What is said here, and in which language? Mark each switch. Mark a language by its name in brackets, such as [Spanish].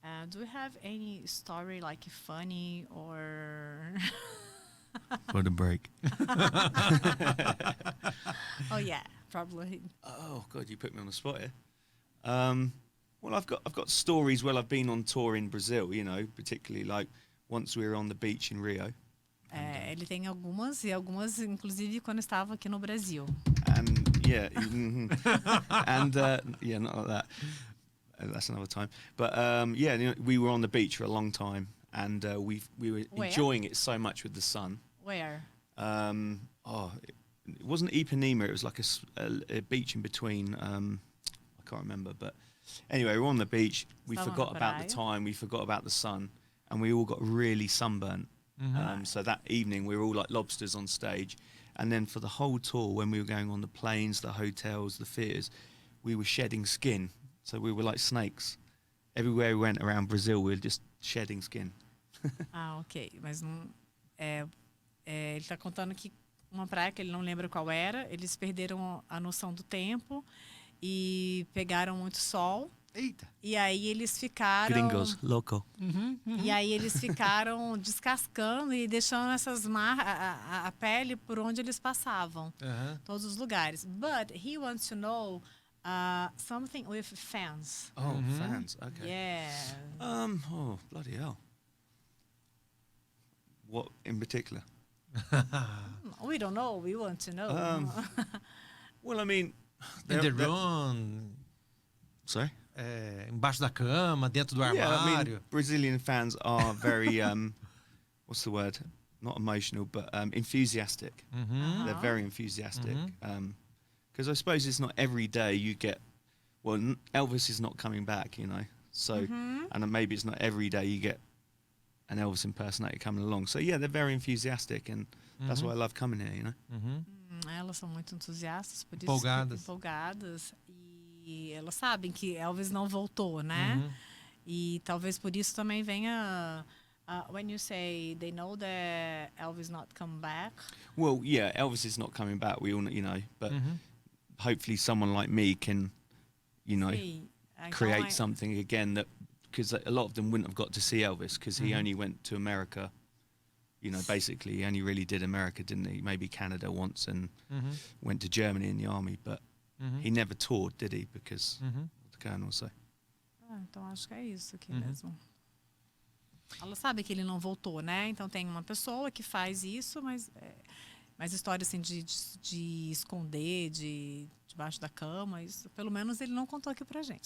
[English] Do you have any story like funny or... For the break. Oh yeah, probably. Oh God, you put me on the spot here. Well, I've got stories while I've been on tour in Brazil. You know, particularly like once we were on the beach in Rio. [Portuguese] Ele tem algumas inclusive quando estava aqui no Brasil. [English] And yeah, and yeah, not like that. That's another time. But yeah, you know, we were on the beach for a long time, and we were enjoying it so much with the sun. Where? It wasn't Ipanema. It was like a beach in between. I can't remember, but anyway, we were on the beach. We [Portuguese] Estava [English] forgot [Portuguese] na [English] about the [Portuguese] praia. [English] time. We forgot about the sun, and we all got really sunburnt. So that evening we were all like lobsters on stage. And then for the whole tour, when we were going on the planes, the hotels, the theatres, we were shedding skin. So we were like snakes. Everywhere we went around Brazil, we were just shedding skin. Ok. [Portuguese] Mas não, ele está contando que uma praia que ele não lembra qual era, eles perderam a noção do tempo e pegaram muito sol. Eita! E aí eles ficaram... Gringos, loco. E aí eles ficaram descascando e deixando essas a pele por onde eles passavam. Todos os lugares. [English] But he wants to know something with fans. Oh, fans. Okay. Yeah. Oh, bloody hell. What in particular? We don't know. We want to know. Well, I mean... In the room. Sorry? [Portuguese] Embaixo da cama, dentro do armário. Yeah, I mean, Brazilian fans are very, what's the word? Not emotional, but enthusiastic. They're very enthusiastic. Because I suppose it's not every day you get, well, Elvis is not coming back, you know. So, and maybe it's not every day you get an Elvis impersonator coming along. So, yeah, they're very enthusiastic, and that's why I love coming here, you know. Elas são muito entusiastas, por isso empolgadas. E elas sabem que Elvis não voltou, né? E talvez por isso também venha... [English] when you say they know that Elvis not come back... Well, yeah, Elvis is not coming back, we all know, you know. But hopefully someone like me can, you know, create something again that... Because a lot of them wouldn't have got to see Elvis because he only went to America. You know, basically, he only really did America, didn't he? Maybe Canada once and went to Germany in the army, but he never toured, did he? Because of the Colonel, so. [Portuguese] Então acho que é isso aqui mesmo. Ela sabe que ele não voltou, né? Então tem uma pessoa que faz isso, mas história assim de esconder, debaixo da cama, isso pelo menos ele não contou aqui pra gente.